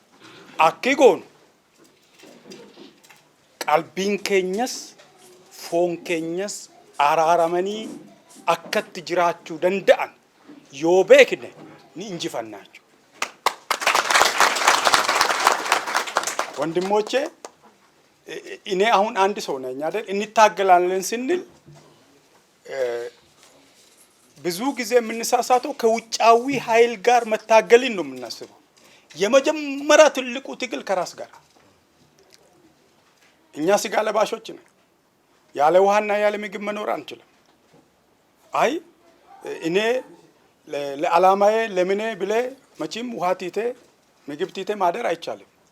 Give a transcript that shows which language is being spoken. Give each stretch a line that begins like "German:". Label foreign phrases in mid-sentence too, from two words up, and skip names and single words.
Oromo: Akki goonu qalbiin keenyas foon keenyas araaramanii akkatti jiraachuu danda'an yoo beekne ni injifannaa jechuudha.
Amharic: ወንድሞቼ እኔ አሁን አንድ ሰው ነኝ አይደል? እንታገላለን ስንል ብዙ ጊዜ የምንሳሳተው ከውጫዊ ኃይል ጋር መታገልን ነው የምናስበው። የመጀመሪያ ትልቁ ትግል ከራስ ጋር። እኛ ስጋ ለባሾች ነን። ያለ ውሃና ያለ ምግብ መኖር አንችልም። አይ እኔ ለዓላማዬ ለምኔ ብለ መቼም ውሃ ቲቴ ምግብ ቲቴ ማደር አይቻልም።